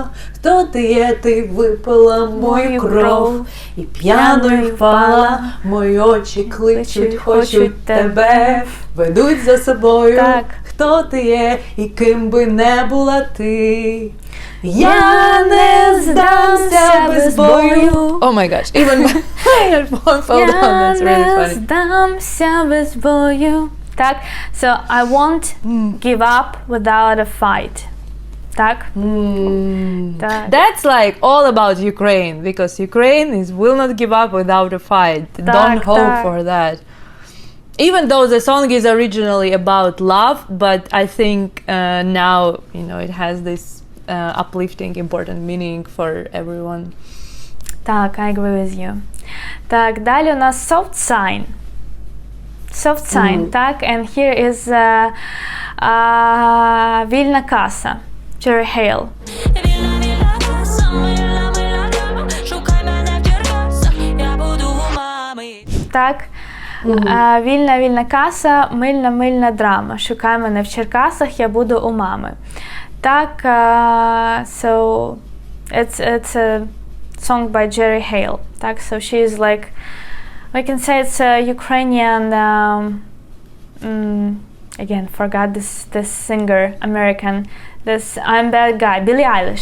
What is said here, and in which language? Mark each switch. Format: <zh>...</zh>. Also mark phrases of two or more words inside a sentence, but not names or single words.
<uk>Хто ти є, ти випила мою кров і п'яною впала. Мої очі кличуть, хочуть тебе, ведуть за собою. Так. Хто ти є і ким би не була ти? Я не здамся без бою.</uk> <en>Oh my gosh, even my earphone fell down, that's really</en> <uk>Я не</uk> <en>funny.</en> <uk>здамся без бою. Так,</uk> <en>so I won't give up without a fight.</en> <uk>Так? Так.</uk> <en>That's like all about Ukraine, because Ukraine will not give up without a fight. Don't hope</en> <uk>так.</uk> <en>for that. Even though the song is originally about love, but I think now, it has this uplifting, important meaning for everyone. Так, I agree with you.</en> <uk>Так, далі у нас</uk> <en>soft sign. Soft sign, так, and here is</en> <uk>вільна каса.</uk> <en>Jerry Hale.</en> <uk>Вільна, вільна каса, мильна, мильна дама. Шукай мене в Черкасах, я буду у мами. Так. Вільна, вільна каса, мильна, мильна драма. Шукай мене в Черкасах, я буду у мами. Так,</uk> <en>so it's a song by Jerry Hale. Так, so she is like, we can say it's a Ukrainian, again, forgot this singer, American, this I'm Bad Guy, Billie Eilish.</en>